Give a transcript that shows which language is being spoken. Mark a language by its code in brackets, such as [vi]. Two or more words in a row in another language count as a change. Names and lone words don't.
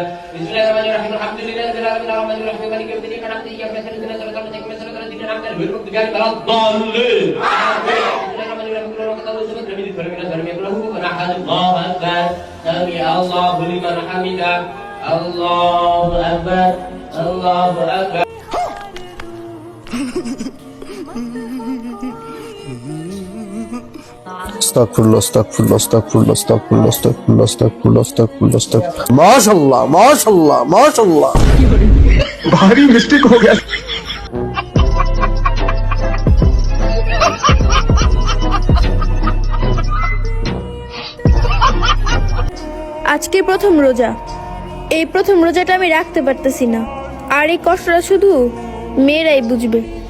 [ar] بسم الله الرحمن الرحيم. الحمد لله رب العالمين الرحمن الرحيم مالك يوم الدين إياك نعبد وإياك نستعين اهدنا الصراط المستقيم صراط الذين أنعمت عليهم غير المغضوب عليهم ولا الضالين. Amin. بسم الله الرحمن الرحيم. قل هو الله أحد، الله أكبر. سمع الله لمن حمده. الله أكبر، الله أكبر. [tr] Estağfurullah, estağfurullah, estağfurullah, estağfurullah, estağfurullah, estağfurullah, estağfurullah, estağfurullah. Maşallah, maşallah, maşallah. [hi] भारी मिस्टेक हो गया। [bn] আজকে প্রথম রোজা। এই প্রথম রোজাটা আমি রাখতে পারতেছি না, আর এই কষ্টটা শুধু মেয়েরাই বুঝবে।